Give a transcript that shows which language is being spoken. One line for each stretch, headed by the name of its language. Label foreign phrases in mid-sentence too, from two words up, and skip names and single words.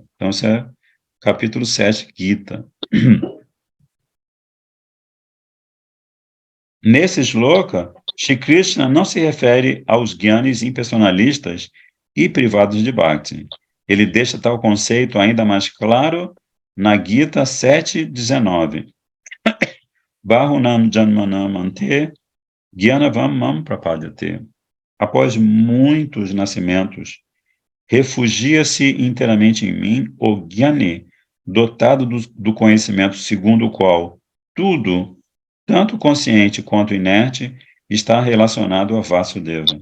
Portuguese: Então, isso é capítulo 7, Gita. Nesse shloka, Shri Krishna não se refere aos Jnanis impersonalistas e privados de Bhakti. ele deixa tal conceito ainda mais claro na Gita 7.19.
Sanskrit: बहूनां जन्मनाम् अन्ते ज्ञानवान् मां प्रपद्यते.
Portuguese: Após muitos nascimentos, refugia-se inteiramente em mim o Gyani, dotado do conhecimento segundo o qual tudo, tanto consciente quanto inerte, está relacionado a Vasudeva.